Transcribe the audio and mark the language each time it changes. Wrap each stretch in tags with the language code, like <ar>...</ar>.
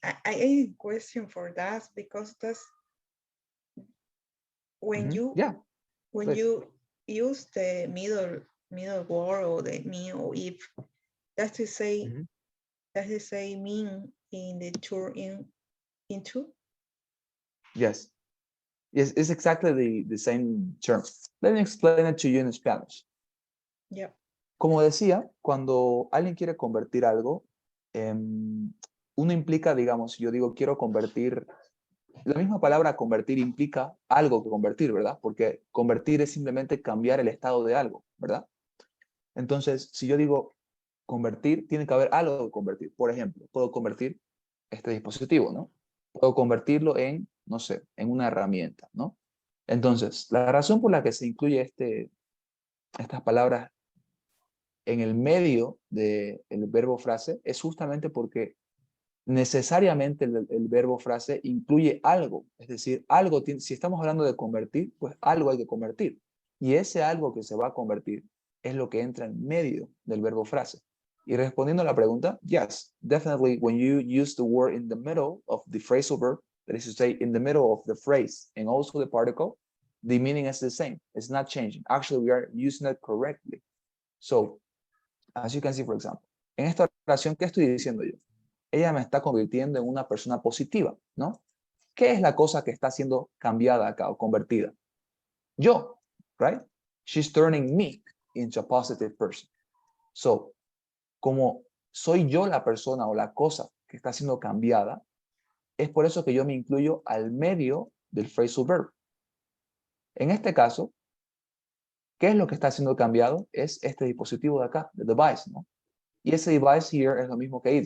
<en>I question for that because that's when you use the middle word or the me or if, that's to say mean in the turn into. Yes, it's exactly the same term. Let me explain it to you in Spanish. Yeah.</en> <es>Como decía, cuando alguien quiere convertir algo, uno implica, digamos, si yo digo quiero convertir, la misma palabra convertir implica algo que convertir, ¿verdad? Porque convertir es simplemente cambiar el estado de algo, ¿verdad? Entonces, si yo digo convertir, tiene que haber algo que convertir. Por ejemplo, puedo convertir este dispositivo, ¿no? Puedo convertirlo en, no sé, en una herramienta, ¿no? Entonces, la razón por la que se incluye estas palabras en el medio del verbo frase es justamente porque necesariamente el verbo frase incluye algo, es decir, algo, si estamos hablando de convertir, pues algo hay que convertir. Y ese algo que se va a convertir es lo que entra en medio del verbo frase. Y respondiendo a la pregunta,</es> <en>yes, definitely when you use the word in the middle of the phrasal verb, that is to say, in the middle of the phrase and also the particle, the meaning is the same. It's not changing. Actually, we are using it correctly. So, as you can see, for example,</en> <es>en esta oración, ¿qué estoy diciendo yo? Ella me está convirtiendo en una persona positiva, ¿no? ¿Qué es la cosa que está siendo cambiada acá o convertida? Yo, right?</es> <en>She's turning me into a positive person.</en> <es>So, como soy yo la persona o la cosa que está siendo cambiada, es por eso que yo me incluyo al medio del phrasal verb. En este caso, ¿qué es lo que está siendo cambiado? Es este dispositivo de acá, the device, ¿no? Y ese device here es lo mismo que it.</es>